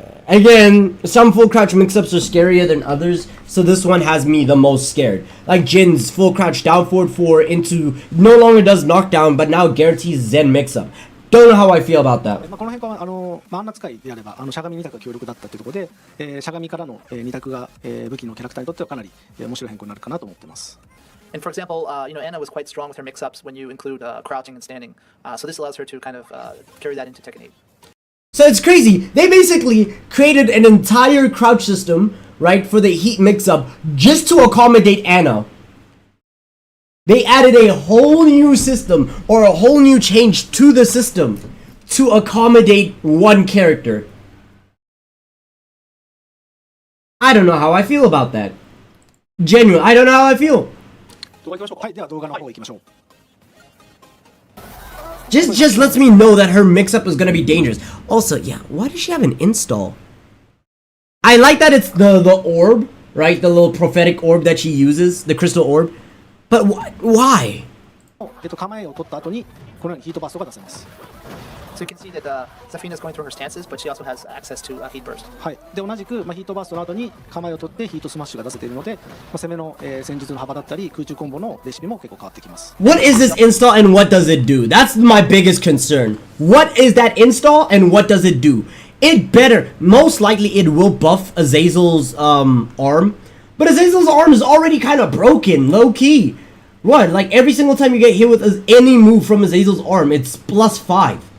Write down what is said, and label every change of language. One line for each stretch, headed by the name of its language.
English: Again, some full crouch mix-ups are scarier than others, so this one has me the most scared. Like Jin's full crouch down forward 4 into no longer does knockdown, but now guarantees Zen mix-up. Don't know how I feel about that.
Japanese: この変化は真ん中使いであればしゃがみ2択が強力だったというところで、しゃがみからの2択が武器のキャラクターにとってはかなり面白い変更になるかなと思っています。
English: And for example, Anna was quite strong with her mix-ups when you include crouching and standing. So this allows her to kind of carry that into Tekken 8. So it's crazy. They basically created an entire crouch system, right, for the Heat mix-up just to accommodate Anna. They added a whole new system or a whole new change to the system to accommodate one character. I don't know how I feel about that. Genuine, I don't know how I feel.
Japanese: 動画行きましょう。はい、では動画の方行きましょう。
English: Just lets me know that her mix-up is gonna be dangerous. Also, yeah, why does she have an install? I like that it's the orb, right? The little prophetic orb that she uses, the crystal orb. But why?
Japanese: 構えを取った後にこのようにヒートバーストが出せます。
English: So you can see that Zafina is going through her stances, but she also has access to heat burst.
Japanese: はい、で同じく、ヒートバーストの後に構えを取ってヒートスマッシュが出せているので、攻めの、戦術の幅だったり空中コンボのレシピも結構変わってきます。
English: What is this install and what does it do? That's my biggest concern. What is that install and what does it do? It better, most likely it will buff Azazel's arm, but Azazel's arm is already kind of broken, low key. What? Like every single time you get hit with any move from Azazel's arm, it's +5.